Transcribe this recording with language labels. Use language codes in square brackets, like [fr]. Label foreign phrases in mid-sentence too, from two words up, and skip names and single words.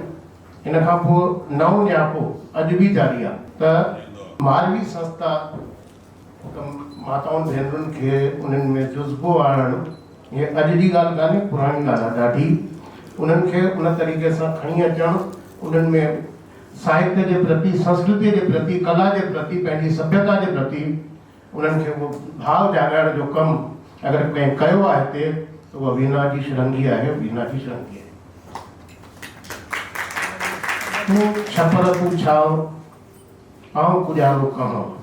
[sd] इन खां पोइ नओं न्यापो अॼु बि जारी आहे त मालवी संस्था माताउनि भेनरुनि खे उन्हनि में जुज़्बो आणणु इहे अॼु जी ॻाल्हि कान्हे, पुराणी ॻाल्हि आहे ॾाढी। उन्हनि खे उन तरीक़े सां खणी अचणु, उन्हनि में साहित्य जे प्रति, संस्कृति जे प्रति, कला जे प्रति, पंहिंजी सभ्यता जे प्रति उन्हनि खे उहो भाव जाॻाइण जो कमु अगरि कंहिं कयो आहे हिते त उहा वीना जी श्रृंगी आहे। वीना जी श्रृंगी आहे। तूं छपर तूं छाओ आऊं गुजारो कहां।